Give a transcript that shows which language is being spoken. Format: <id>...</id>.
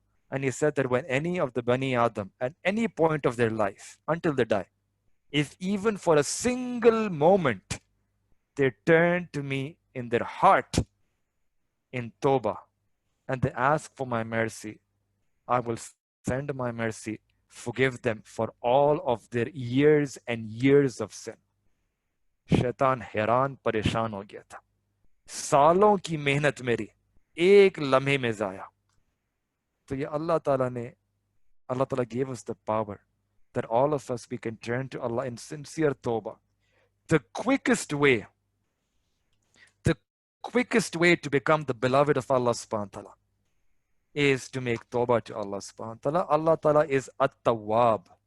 <en>And he said that when any of the Bani Adam at any point of their life, until they die, if even for a single moment they turn to me in their heart in Tawbah and they ask for my mercy, I will send my mercy, forgive them for all of their years and years of sin.</en> <ur>شیطان حیران پریشان ہو گیا تھا، سالوں کی محنت میری ایک لمحے میں ضائع. تو یہ</ur> <en>اللہ تعالیٰ gave us the power that all of us, we can turn to Allah in sincere tawbah. The quickest way to become the beloved of Allah subhanahu wa ta'ala, is to make tawbah to Allah subhanahu wa ta'ala. Allah ta'ala is at-tawwab.</en>